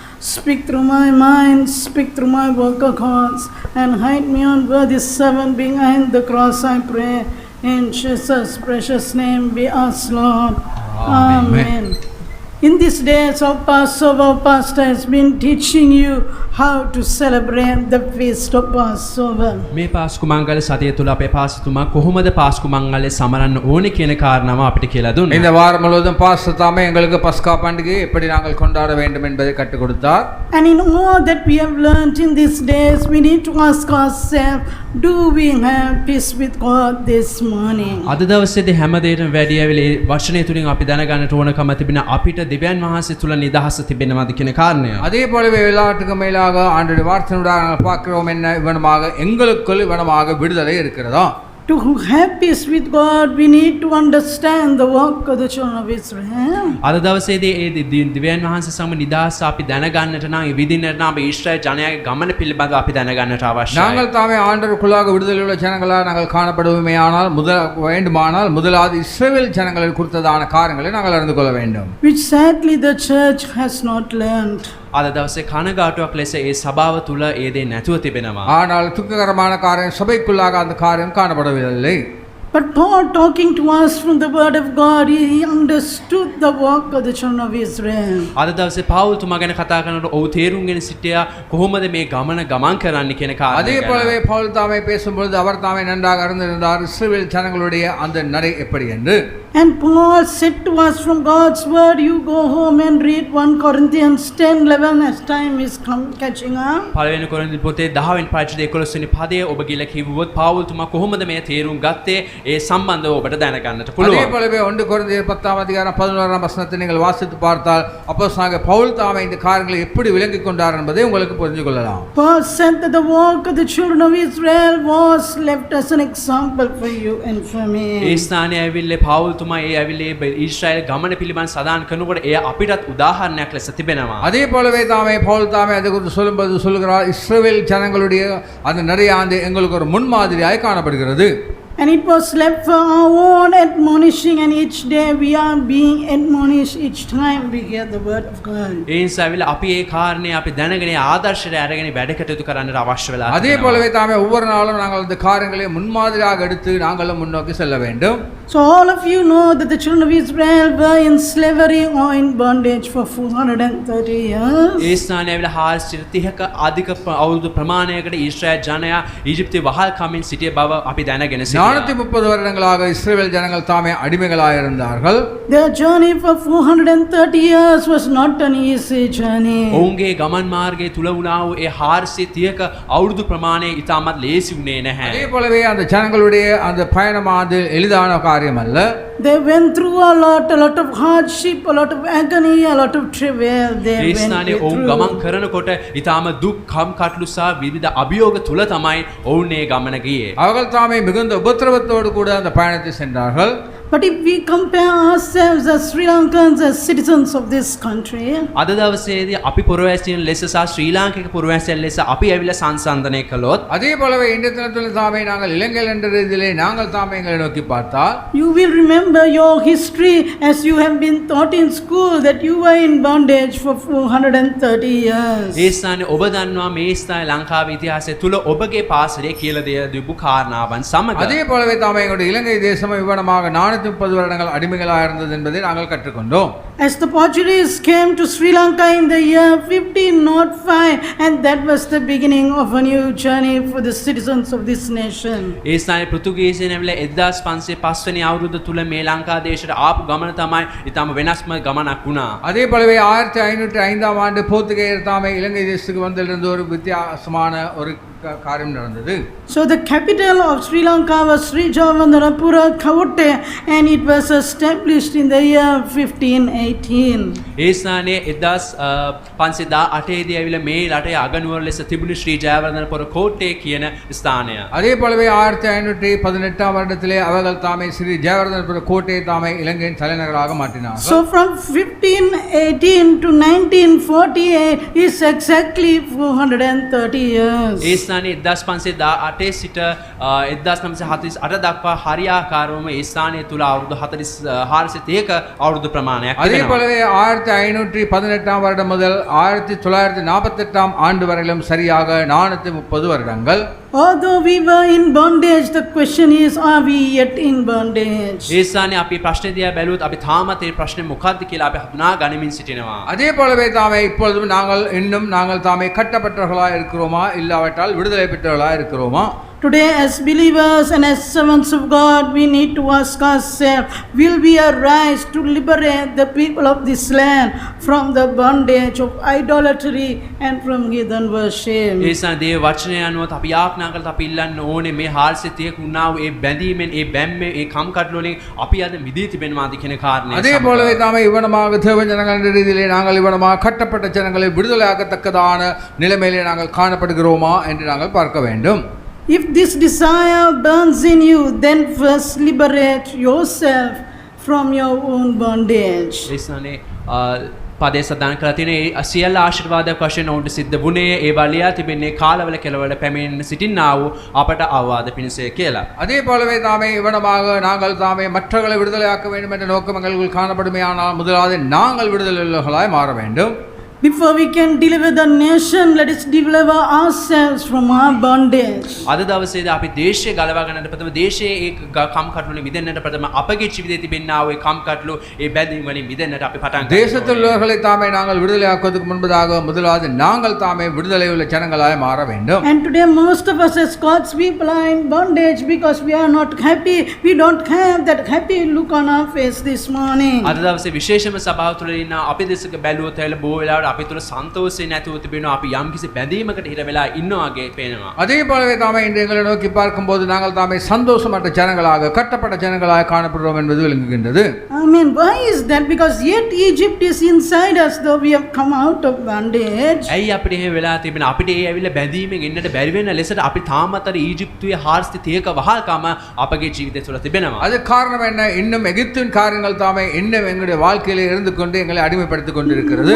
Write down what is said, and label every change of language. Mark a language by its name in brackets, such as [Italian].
[English] Speak through my mind, speak through my vocal cords, and hide me on worthy servant behind the cross, I pray. In Jesus' precious name we ask, Lord. Amen. In these days of Passover, Pastor has been teaching you how to celebrate the feast of Passover. [Sinhala] මේ පාස්කු මංගල සතිය තුල අපේ පාස්තුමා කොහොමද පාස්කු මංගලය සමරන්න ඕනේ කියන කාරණාව අපිට කියලා දුන්නා. [Tamil] இந்த வாரம் முழுவதும் பாஸ்டர் தாமே எங்களுக்கு பஸ்கா பண்டிகையை எப்படி நாங்கள் கொண்டாட வேண்டும் என்பதை கற்றுக் கொடுத்தார். [English] And in all that we have learned in these days, we need to ask ourselves, do we have peace with God this morning? [Sinhala] අද දවසේදී හැම දෙයකටම වැඩි ඇවිල්ලා මේ වචනය තුලින් අපි දැනගන්නට ඕනකම තිබෙන අපිට දෙවියන් වහන්සේ තුල නිදහස තිබෙනවද කියන කාරණය. [Tamil] அதே போலவே எல்லாத்துக்கு மேலாக ஆண்டவருடைய வார்த்தையினூடாக நாங்கள் பார்க்கிறோம் என்ன இவனமாக எங்களுக்குள் இவனமாக விடுதலை இருக்கிறதா. [English] To have peace with God, we need to understand the work of the children of Israel. [Sinhala] අද දවසේදී ඒ දෙවියන් වහන්සේ සමග නිදහස අපි දැනගන්නට නම් ඒ විදිහට නම් අපි ඊශ්‍රායල් ජනයාගේ ගමන පිළිබඳව අපි දැනගන්නට අවශ්‍යයි. [Tamil] நாங்கள் தாமே ஆண்டவருக்குள்ளாக விடுதலை உள்ள ஜனங்களாக நாங்கள் காணப்படுவோமே ஆனால் வேண்டுமானால் முதலாவது இஸ்ரவேல் ஜனங்களை குறித்ததான காரியங்களை நாங்கள் அறிந்து கொள்ள வேண்டும். [English] Which sadly the church has not learned. [Sinhala] අද දවසේ කනගාටුවක් ලෙස ඒ සභාව තුල ඒ දේ නැතුව තිබෙනවා. [Tamil] ஆனால் துக்ககரமான காரியம் சபைக்குள்ளாக அந்த காரியம் காணப்படவில்லை. [English] But Paul, talking to us from the word of God, he understood the work of the children of Israel. [Sinhala] අද දවසේ පවුල් තුමා ගැන කතා කරනකොට ඔහු තේරුම්ගෙන සිටියා කොහොමද මේ ගමන ගමන් කරන්න කියන කාරණය. [Tamil] அதே போலவே பவுல் தாமே பேசும்பொழுது அவர் தாமே நன்றாக அறிந்திருந்தார் இஸ்ரவேல் ஜனங்களுடைய அந்த நடை எப்படி என்று. [English] And Paul said to us from God's word, you go home and read 1 Corinthians 10:11 as time is catching up. [Sinhala] පළවෙනි කොරින්ති පොතේ 10 වෙනි පරිච්ඡේදයේ 11 වෙනි පදයේ ඔබ ගිල කිව්වොත් පවුල් තුමා කොහොමද මේ තේරුම් ගත්තේ ඒ සම්බන්ධව ඔබට දැනගන්නට [Tamil] அதே [Sinhala] පුළුවන්. [Tamil] போலவே 1 கொரிந்தியர் 10 அதிகாரம் 11 வசனத்தை நீங்கள் வாசித்து பார்த்தால் அப்போஸ்தலனாகிய பவுல் தாமே இந்த காரியங்களை எப்படி விளங்கிக் கொண்டார் என்பதை உங்களுக்கு புரிந்து கொள்ளலாம். [English] Paul said that the work of the children of Israel was left as an example for you and for me. [Sinhala] ඒ ස්ථානයේ ඇවිල්ලා පවුල් තුමා ඒ ඇවිල්ලා ඊශ්‍රායල් ගමන පිළිබඳ සදාන් කරනකොට ඒ අපිටත් උදාහරණයක් ලෙස තිබෙනවා. [Tamil] அதே போலவே தாமே பவுல் தாமே அதை குறித்து சொல்லும்போது சொல்கிறார் இஸ்ரவேல் ஜனங்களுடைய அந்த நடையாண்டு எங்களுக்கு ஒரு முன்மாதிரியாய் காணப்படுகிறது. [English] And it was left for our own admonishing, and each day we are being admonished each time we hear the word of God. [Sinhala] ඒ නිසා ඇවිල්ලා අපි ඒ කාරණේ අපි දැනගෙන ආදර්ශයට අරගෙන වැඩ කටයුතු කරන්නට අවශ්‍ය වෙලා [Tamil] அதே போலவே தாமே ஒவ்வொரு நாளும் நாங்கள் இந்த காரியங்களை முன்மாதிரியாக எடுத்து நாங்களும் முன்னோக்கி செல்ல வேண்டும். [English] So all of you know that the children of Israel were in slavery or in bondage for 430 years. [Sinhala] ඒ ස්ථානයේ ඇවිල්ලා 430ක අධික අවුරුදු ප්‍රමාණයකට ඊශ්‍රායල් ජනයා ඊජිප්තේ වහල් කමින් සිටිය බව අපි දැනගෙන සිටියා. [Tamil] 430 வருடங்களாக இஸ்ரவேல் ஜனங்கள் தாமே அடிமைகளாக இருந்தார்கள். [English] Their journey for 430 years was not an easy journey. [Sinhala] ඔවුන්ගේ ගමන් මාර්ගයේ තුල වුණා වූ ඒ 430ක අවුරුදු ප්‍රමාණය ඉතාමත් ලේසි වුණේ නැහැ. [Tamil] அதே போலவே அந்த ஜனங்களுடைய அந்த பயணமானது எளிதான காரியம் அல்ல. [English] They went through a lot of hardship, a lot of agony, a lot of travail. They [Sinhala] A [English] went [Sinhala] ස්ථානයේ ඔවුන් [English] through. [Sinhala] ගමන් කරනකොට ඉතාම දුක් කම් කටළු සහ විවිධ අභියෝග තුල තමයි ඔවුන් ඒ ගමන ගියේ. [Tamil] அவர்கள் தாமே மிகுந்த உபத்திரவத்தோடு கூட அந்த பயணத்தை சென்றார்கள். [English] But if we compare ourselves as Sri Lankans as citizens of this country, [Sinhala] අද දවසේදී අපි පුරවැසියන් ලෙස සහ ශ්‍රී ලාංකික පුරවැසියන් ලෙස අපි ඇවිල්ලා සංසන්දනය කළොත් [Tamil] அதே போலவே இன்றைய தினத்தில் தாமே நாங்கள் இலங்கையில் என்ற ரீதியிலே நாங்கள் தாமே எங்களை நோக்கி பார்த்தால் [English] you will remember your history as you have been taught in school that you were in bondage for 430 years. [Sinhala] ඒ ස්ථානයේ ඔබ දන්නවා මේ ස්ථානයේ ලංකාවේ ඉතිහාසය තුල ඔබගේ පාසලේ කියලා දීපු කාරණාවන් සමග [Tamil] அதே போலவே தாமே எங்களுடைய இலங்கை தேசம் இவ்விடமாக 430 வருடங்கள் அடிமைகளாக இருந்தது என்பதை நாங்கள் கற்றுக்கொண்டோம். [English] As the Portuguese came to Sri Lanka in the year 1505, and that was the beginning of a new journey for the citizens of this nation. [Sinhala] ඒ ස්ථානයේ පෘතුගීසියන් ඇවිල්ලා 1505 වෙනි අවුරුද්ද තුල මේ ලංකා දේශයට ආපු ගමන තමයි ඊටම වෙනස්ම ගමනක් වුණා. [Tamil] அதே போலவே 1505 ஆண்டு போர்த்துகேயர் தாமே இலங்கை தேசத்துக்கு வந்திருந்த ஒரு வித்தியாசமான ஒரு காரியம் நடந்தது. [English] So the capital of Sri Lanka was Sri Javanarapura Kavotte, and it was established in the year 1580. 15:18. [Sinhala] ඒ ස්ථානයේ 1518 දී ඇවිල්ලා මේ රටේ අගනුවර ලෙස තිබුණු ශ්‍රී ජයවර්ධන පොර කෝට්ටේ කියන ස්ථානය. [Tamil] அதே போலவே 1518 வருடத்திலே அவர்கள் தாமே ஸ்ரீ ஜெயவர்தனபுர கோட்டையை தாமே இலங்கையின் தலைநகராக மாற்றினார்கள். [English] So from 1518 to 1948 is exactly 430 years. [Sinhala] ඒ ස්ථානයේ 1518 සිට 1948 දක්වා හරියාකාරවම ඒ ස්ථානය තුල අවුරුදු 431ක අවුරුදු ප්‍රමාණයක් [Tamil] அதே [Sinhala] තිබෙනවා. [Tamil] போலவே 1518 வருடம் முதல் 1948 ஆண்டு வரையிலும் சரியாக 430 வருடங்கள். [English] Although we were in bondage, the question is, are we yet in bondage? [Sinhala] ඒ ස්ථානයේ අපි ප්‍රශ්නේ දිහා බැලුවොත් අපි තාමත් ඒ ප්‍රශ්නේ මොකක්ද කියලා අපි හඳුනා ගනිමින් සිටිනවා. [Tamil] அதே போலவே தாமே இப்பொழுதும் நாங்கள் தாமே கட்டப்பட்டவர்களாக இருக்கிறோமா இல்லாவிட்டால் விடுதலை பெற்றவர்களாக இருக்கிறோமா? [English] Today, as believers and as servants of God, we need to ask ourselves, will we arise to liberate the people of this land from the bondage of idolatry and from heathen worship? [Sinhala] ඒ ස්ථාන දේව වචනය අනුව අපි යාඥා කළත් අපි ඉල්ලන්න ඕනේ මේ 430ක වුණා වූ ඒ බැඳීමෙන් ඒ බැම්මේ ඒ කම්කටොළු වලින් අපි අද මිදී තිබෙනවාද කියන කාරණය. [Tamil] அதே போலவே தாமே இவனமாக தேவ ஜனங்கள் என்ற ரீதியிலே நாங்கள் இவனமாக கட்டப்பட்ட ஜனங்களை விடுதலையாகத்தக்கதான நிலைமையிலே நாங்கள் காணப்படுகிறோமா என்று நாங்கள் பார்க்க வேண்டும். [English] If this desire burns in you, then first liberate yourself from your own bondage. [Sinhala] ඒ ස්ථානයේ පදේ සදාන කරලා තියෙන ඒ සියල්ල ආශිර්වාදයක් වශයෙන් ඔවුන්ට සිද්ධ වුණේ ඒ වලියා තිබෙන්නේ කාලවල කෙලවල පැමිණෙන සිටින්නා වූ අපට අවවාද පිණිසය කියලා. [Tamil] அதே போலவே தாமே இவனமாக நாங்கள் தாமே மற்றவர்களை விடுதலையாக்க வேண்டும் என்ற நோக்கம் எங்களுக்குள் காணப்படுமே. ஆனால் முதலாவது நாங்கள் விடுதலையுள்ளவர்களாய் மாற வேண்டும். [English] Before we can deliver the nation, let us deliver ourselves from our bondage. [Sinhala] අද දවසේදී අපි දේශය ගලවා ගන්නට ප්‍රථම දේශයේ ඒ කම්කටොළු වලින් මිදෙන්නට ප්‍රථම අපගේ ජීවිතයේ තිබෙනා වූ ඒ කම්කටොළු ඒ බැඳීම් වලින් මිදෙන්නට අපි පටන් ගන්නවා. [Tamil] தேசத்தில் உள்ளவர்களை தாமே நாங்கள் விடுதலையாக்குவதற்கு முன்பதாக முதலாவது நாங்கள் தாமே விடுதலை உள்ள ஜனங்களாய் மாற வேண்டும். [English] And today most of us as God's people are in bondage because we are not happy. We don't have that happy look on our face this morning. [Sinhala] අද දවසේ විශේෂම සභාව තුළ ඉන්න අපි දෙසක බැලුවොත් ඇවිල්ලා බොහෝ වෙලාවට අපි තුළ සන්තෝෂය නැතුව තිබෙනවා. අපි යම්කිසි බැඳීමකට හිර වෙලා ඉන්නවා වගේ පේනවා. [Tamil] அதே போலவே தாமே இன்று எங்களை நோக்கி பார்க்கும்போது நாங்கள் தாமே சந்தோஷமற்ற ஜனங்களாக கட்டப்பட்ட ஜனங்களாக காணப்படுறோம் என்பது விளங்குகின்றது. [English] Amen. Why is that? Because yet Egypt is inside us, though we have come out of bondage. [Sinhala] ඇයි අපිට එහෙම වෙලා තිබෙන අපිට ඒ ඇවිල්ලා බැඳීමෙන් එන්නට බැරි වෙන ලෙසට අපි තාමත් අර ඊජිප්තුවේ 430ක වහල්කම අපගේ ජීවිතය තුළ තිබෙනවා. [Tamil] அது காரணம் என்ன? இன்னும் எகிப்தின் காரியங்கள் தாமே இன்னும் எங்களுடைய வாழ்க்கையிலே இருந்து கொண்டு எங்களை அடிமைப்படுத்திக் கொண்டிருக்கிறது.